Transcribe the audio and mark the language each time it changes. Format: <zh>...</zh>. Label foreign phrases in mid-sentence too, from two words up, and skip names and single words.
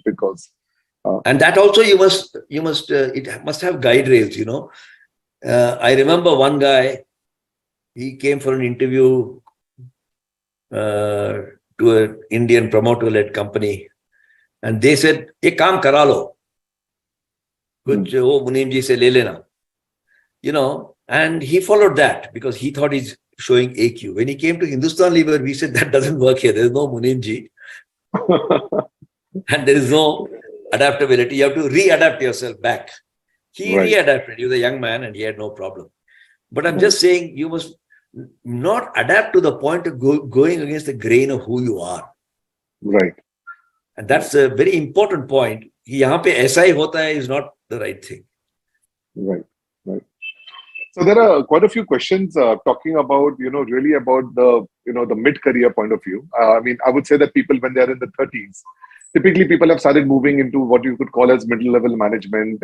<en>Because and that also it must have guide rails. I remember one guy. He came for an interview to an Indian promoter-led company, and they said,</en> <hi>"ये काम करा लो, कुछ वो मुनीम जी से ले लेना,"</hi> <en>and he followed that because he thought he's showing AQ. When he came to Hindustan Lever, we said that doesn't work here. There is no Munim ji, and there is no adaptability. You have to readapt yourself back. He readapted. He was a young man and he had no problem. But I'm just saying, you must not adapt to the point of going against the grain of who you are. Right. And that's a very important point.</en> <hi>यहाँ पे ऐसा ही होता है</hi> <en>is not the right thing. Right. Right. So there are quite a few questions talking about, really about the mid-career point of view. I mean, I would say that people, when they're in the 30s, typically people have started moving into what you could call as middle-level management.</en>